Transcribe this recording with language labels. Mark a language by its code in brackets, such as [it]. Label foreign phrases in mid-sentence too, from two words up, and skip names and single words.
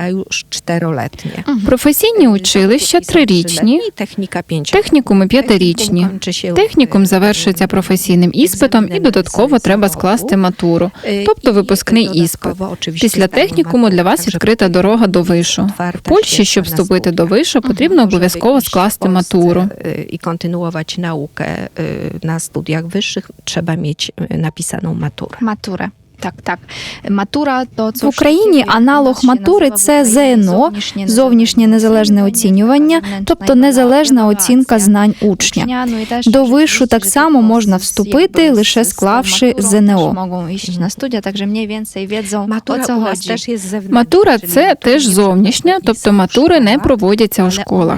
[uk] Професійні училища 3-річні, технікуми 5-річні. Технікум завершується професійним іспитом і додатково треба скласти матуру, тобто випускний іспит. Після технікуму для вас відкрита дорога до вишу. В Польщі, щоб вступити до вишу, потрібно обов'язково скласти матуру. [pl] I kontynuować naukę na studiach wyższych, trzeba mieć napisaną maturę. Maturę. [uk] Так. Матура – то В Україні аналог матури – це ЗНО, зовнішнє незалежне оцінювання, тобто незалежна оцінка знань учня. До вишу так само можна вступити, лише склавши ЗНО. Матура – це теж зовнішня, тобто матури не проводяться у школах.